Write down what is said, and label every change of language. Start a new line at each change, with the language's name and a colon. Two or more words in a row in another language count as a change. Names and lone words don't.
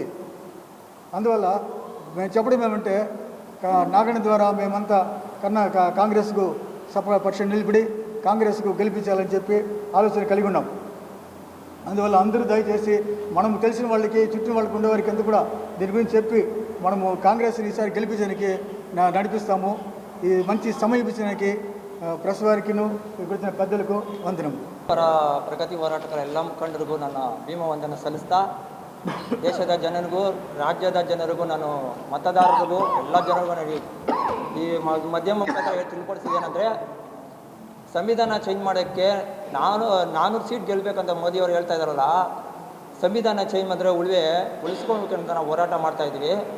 Telugu: అందువల్ల మేము చెప్పడం ఏమంటే నాగణ ద్వారా మేమంతా కాంగ్రెస్కు పక్షం నిలబడి కాంగ్రెస్కు గెలిపించాలని చెప్పి ఆలోచన కలిగి ఉన్నాం. అందువల్ల అందరూ దయచేసి మనం తెలిసిన వాళ్ళకి, చుట్టూ వాళ్ళకి ఉండేవారికి అంతా కూడా దీని గురించి చెప్పి మనము కాంగ్రెస్ని ఈసారి గెలిపించడానికి నడిపిస్తాము. ఈ మంచి సమయం ఇప్పించడానికి ప్రెస్ వారికిను ఇక్కడ పెద్దలకు వందనం.
Kannada: ಪ್ರಗತಿ ಹೋರಾಟಗಾರ ಎಲ್ಲ ಮುಖಂಡರಿಗೂ ನನ್ನ ಭೀಮ ವಂದನೆ ಸಲ್ಲಿಸ್ತಾ, ದೇಶದ ಜನರಿಗೂ ರಾಜ್ಯದ ಜನರಿಗೂ ನಾನು ಮತದಾರರಿಗೂ ಎಲ್ಲ ಜನರಿಗೂ ಈ ಮಧ್ಯಮ ಮುಖಾಂತರ ತಿಳ್ಕೊಡಿಸಿದೇನೆಂದರೆ, ಸಂವಿಧಾನ ಚೇಂಜ್ ಮಾಡೋಕ್ಕೆ 400 ಸೀಟ್ ಗೆಲ್ಲಬೇಕಂತ ಮೋದಿಯವರು ಹೇಳ್ತಾ ಇದ್ದಾರಲ್ಲ, ಸಂವಿಧಾನ ಚೇಂಜ್ ಮಾಡಿದ್ರೆ ಉಳಿಸ್ಕೊಳ್ಬೇಕಂತ ನಾವು ಹೋರಾಟ ಮಾಡ್ತಾಯಿದ್ದೀವಿ.